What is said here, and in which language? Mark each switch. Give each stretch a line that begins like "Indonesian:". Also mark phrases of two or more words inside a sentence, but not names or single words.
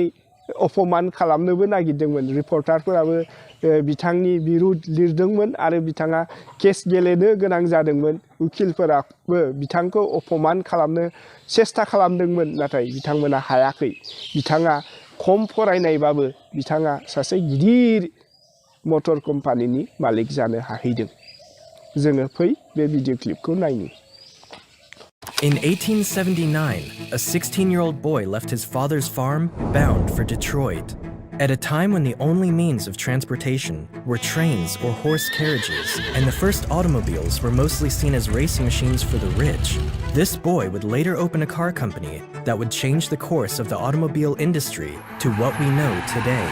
Bodo: अपमान खालामनोबो नागिरदोंमोन रिपर्टारफोराबो बिथांनि बिरुद लिरदोंमोन आरो बिथाङा केस गेलेनो गोनां जादोंमोन उकिलफोराबो बिथांखौ अपमान खालामनो सेस्ता खालामदोंमोन नाथाय बिथांमोना हायाखै बिथाङा खम फरायनायबाबो बिथाङा सासे गिदिर मटर कम्पानिनि मालिक जानो हाहैदों जोङो फै बे भिडिअ क्लिपखौ नायनि
English: In 1879, a 16-year-old boy left his father's farm bound for Detroit. At a time when the only means of transportation were trains or horse carriages, and the first automobiles were mostly seen as racing machines for the rich, this boy would later open a car company that would change the course of the automobile industry to what we know today.